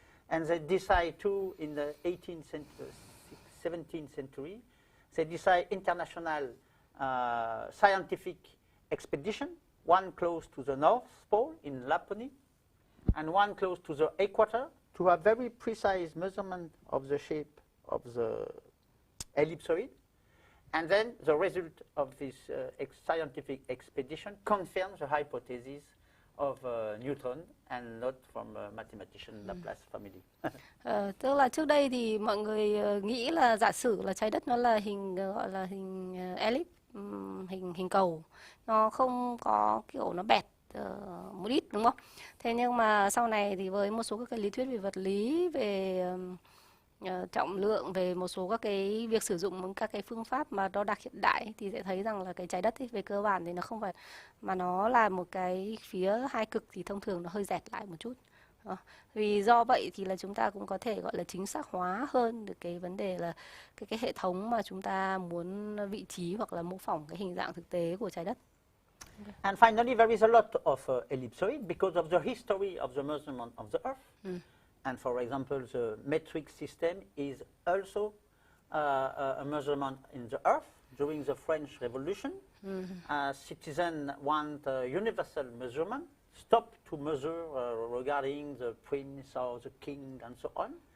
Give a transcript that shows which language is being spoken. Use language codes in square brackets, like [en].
[en] And they decide too in the 18th century, 17th century, they decide international scientific expedition, one close to the North Pole in Lapony, and one close to the equator, to have very precise measurement of the shape of the ellipsoid. And then the result of this scientific expedition confirms the hypothesis of Newton and not from mathematician Laplace family. [vi] Tức là trước đây thì mọi người nghĩ là giả sử là trái đất nó là hình gọi là hình ellipse, hình cầu, nó không có kiểu nó bẹt một ít, đúng không? Thế nhưng mà sau này thì với một số các cái lý thuyết về vật lý, về trọng lượng, về một số các cái việc sử dụng các cái phương pháp mà đo đạc hiện đại thì sẽ thấy rằng là cái trái đất ấy, về cơ bản thì nó không phải, mà nó là một cái phía hai cực thì thông thường nó hơi dẹt lại một chút. Vì do vậy thì là chúng ta cũng có thể gọi là chính xác hóa hơn được cái vấn đề là cái hệ thống mà chúng ta muốn vị trí hoặc là mô phỏng cái hình dạng thực tế của trái đất. [en] And finally, there is a lot of ellipsoid because of the history of the measurement of the Earth. And for example, the metric system is also a measurement in the Earth during the French Revolution. Citizens want universal measurement, stop to measure regarding the prince or the king and so on.